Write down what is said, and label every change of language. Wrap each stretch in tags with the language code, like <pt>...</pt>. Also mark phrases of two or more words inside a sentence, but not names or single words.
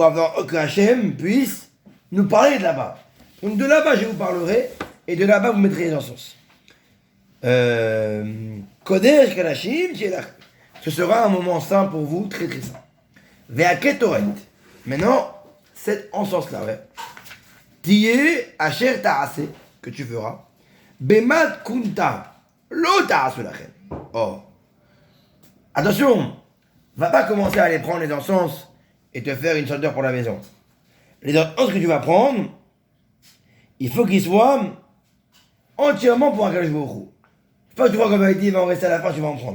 <fr>À pour avoir que Hachem puisse nous parler de là-bas. Donc de là-bas, je vous parlerai, et de là-bas, vous mettrez les encens.</fr> <he>קודש קדשים,</he> <fr>ce sera un moment saint pour vous, très très saint.</fr> <he>והקטורת.</he> <fr>Maintenant, cet encens-là, ouais.</fr> <he>תהיה אשר תעשה,</he> <fr>que tu feras.</fr> <he>במתכונתה, לא תעשו לכם. Oh.</he> <fr>Attention, va pas commencer à aller prendre les encens et te faire une senteur pour la maison. Les encens que tu vas prendre, il faut qu'ils soient entièrement pour un</fr> <he>קדוש ברוך הוא.</he> <fr>C'est pas que tu vois comme il dit, il va en rester à la fin, tu vas en prendre.</fr>